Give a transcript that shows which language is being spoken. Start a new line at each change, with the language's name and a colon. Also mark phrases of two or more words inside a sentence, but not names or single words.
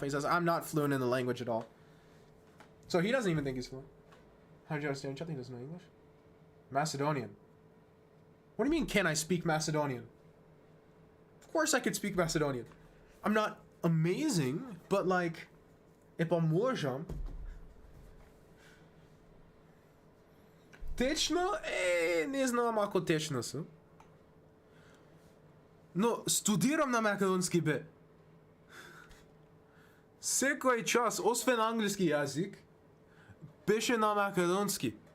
English: And he says, I'm not fluent in the language at all. So he doesn't even think he's fluent. How did you understand each other? He doesn't know English? Macedonian. What do you mean, can I speak Macedonian? Of course I could speak Macedonian. I'm not amazing, but like, if I'm можем...
Macedonian: Течно? Не знам ако течно сум. Но студирам на македонски бе. Секој час, освен англиски јазик, беше на македонски.